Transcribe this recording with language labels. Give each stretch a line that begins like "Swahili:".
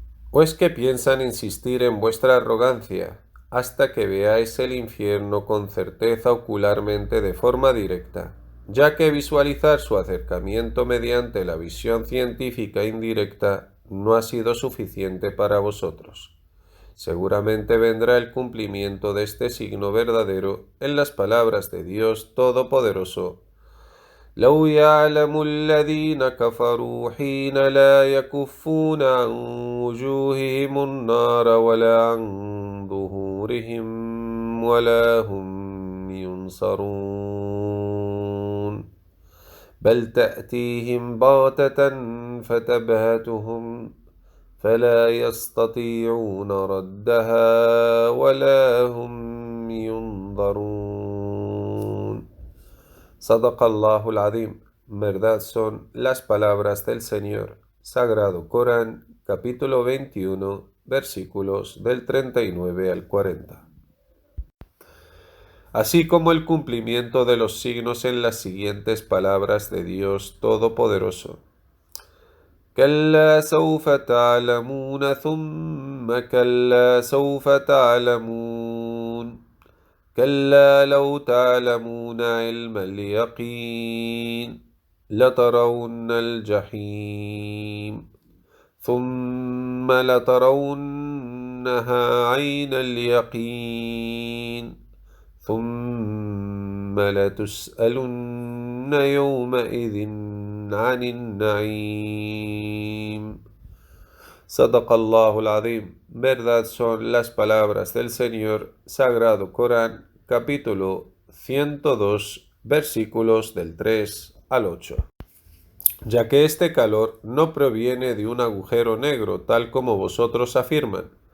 Spanish: ¿O es que piensan insistir en vuestra arrogancia hasta que veáis el infierno con certeza ocularmente de forma directa, ya que visualizar su acercamiento mediante la visión científica indirecta no ha sido suficiente para vosotros? Seguramente vendrá el cumplimiento de este signo verdadero en las palabras de Dios Todopoderoso.
Arabic: لو يعلم الذين كفروا حين لا يكفون عن وجوههم النار ولا عن ظهورهم ولا هم ينصرون بل تأتيهم بغتة فتبهتهم فلا يستطيعون ردها ولا هم ينظرون. صدق الله العظيم.
Spanish: Verdad son las palabras del Señor. Sagrado Corán, capítulo 21, versículos del 39 al 40. Así como el cumplimiento de los signos en las siguientes palabras de Dios Todopoderoso.
Arabic: كلا سوف تعلمون ثم كلا سوف تعلمون كلا لو تعلمون علم اليقين لترون الجحيم ثم لترونها عين اليقين ثم لتسألن يومئذ عن النعيم. Sadaqallahul Azim.
Spanish: Verdad son las palabras del Señor, Sagrado Corán, capítulo 102, versículos del 3 al 8. Ya que este calor no proviene de un agujero negro, tal como vosotros afirman.